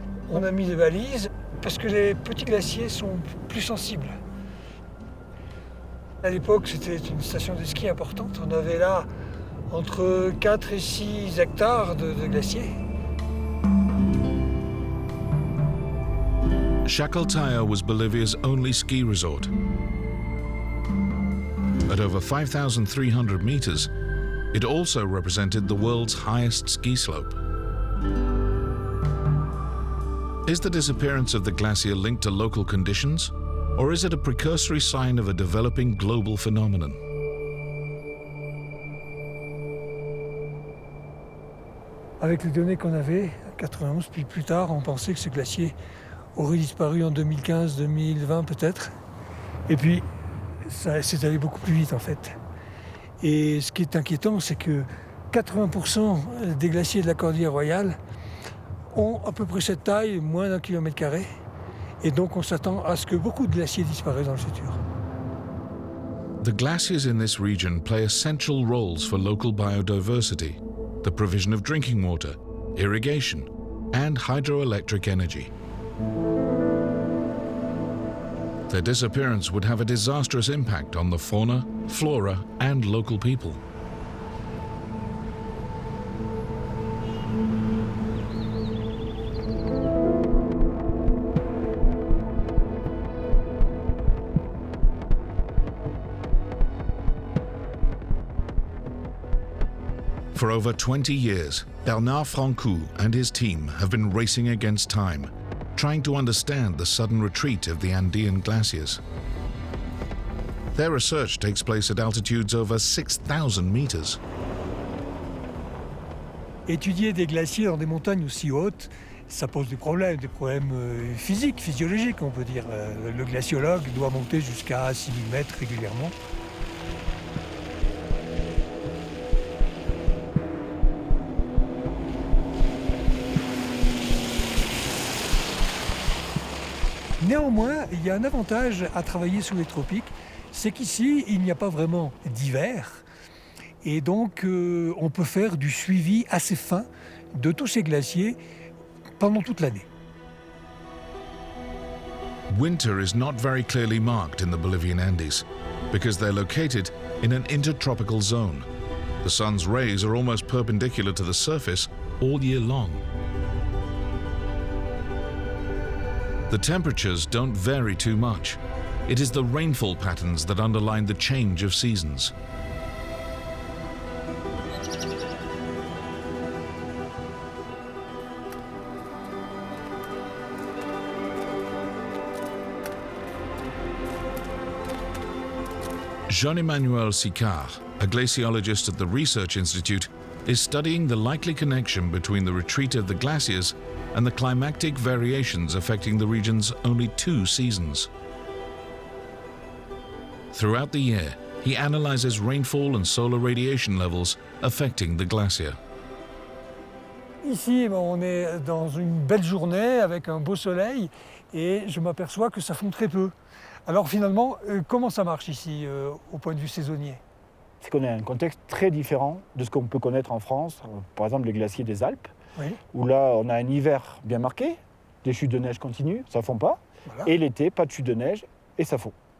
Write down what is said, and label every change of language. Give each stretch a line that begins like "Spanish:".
French: On a mis des balises parce que les petits glaciers sont plus sensibles. À l'époque, c'était une station de ski importante. On avait là entre 4 et 6 hectares de glaciers.
English: Chacaltaya was Bolivia's only ski resort. At over 5,300 meters, it also represented the world's highest ski slope. Is the disappearance of the glacier linked to local conditions, or is it a precursory sign of a developing global phenomenon?
French: Avec les données qu'on avait, en 91, puis plus tard, on pensait que ce glacier aurait disparu en 2015, 2020 peut-être. Et puis, ça s'est allé beaucoup plus vite en fait. Et ce qui est inquiétant, c'est que 80% des glaciers de la cordillère royale ont à peu près cette taille, moins d'1 km². Et donc on s'attend à ce que beaucoup de glaciers disparaissent dans le futur.
English: The glaciers in this region play essential roles for local biodiversity, the provision of drinking water, irrigation, and hydroelectric energy. Their disappearance would have a disastrous impact on the fauna, flora, and local people. For over 20 years, Bernard Francoux and his team have been racing against time, trying to understand the sudden retreat of the Andean glaciers. Their research takes place at altitudes over 6,000 meters.
French: Étudier des glaciers dans des montagnes aussi hautes, ça pose des problèmes physiques, physiologiques, on peut dire. Le glaciologue doit monter jusqu'à 6000 mètres régulièrement. Néanmoins, il y a un avantage à travailler sous les tropiques, c'est qu'ici, il n'y a pas vraiment d'hiver. Et donc, on peut faire du suivi assez fin de tous ces glaciers pendant toute l'année.
English: Winter is not very clearly marked in the Bolivian Andes because they're located in an intertropical zone. The sun's rays are almost perpendicular to the surface all year long. The temperatures don't vary too much. It is the rainfall patterns that underline the change of seasons. Jean-Emmanuel Sicard, a glaciologist at the Research Institute, is studying the likely connection between the retreat of the glaciers and the climatic variations affecting the region's only 2 seasons. Throughout the year, he analyzes rainfall and solar radiation levels affecting the glacier.
French: Ici, on est dans une belle journée avec un beau soleil et je m'aperçois que ça fond très peu. Alors finalement, comment ça marche ici au point de vue saisonnier? C'est qu'on a un contexte très différent de ce qu'on peut connaître en France, par exemple les glaciers des Alpes, oui, où là on a un hiver bien marqué, des chutes de neige continues, ça ne fond pas, voilà, et l'été, pas de chute de neige et ça fond.